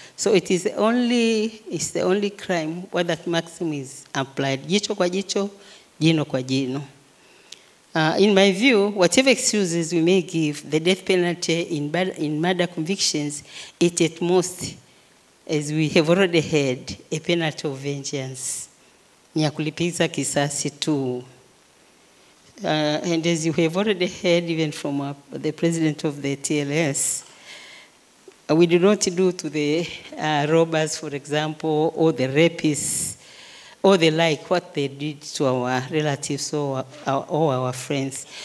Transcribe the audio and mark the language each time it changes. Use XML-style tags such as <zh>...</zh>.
<en>So it is the only crime where that maximum is applied.</en> <sw>Jicho kwa jicho, jino kwa jino.</sw> <en>In my view, whatever excuses we may give, the death penalty in murder convictions, it at most, as we have already heard, a penalty of vengeance.</en> <sw>Ni ya kulipiza kisasi tu.</sw> <en>And as you have already heard, even from the president of the TLS, we do not do to the robbers, for example, or the rapists, or the like, what they did to our relatives or our friends.</en>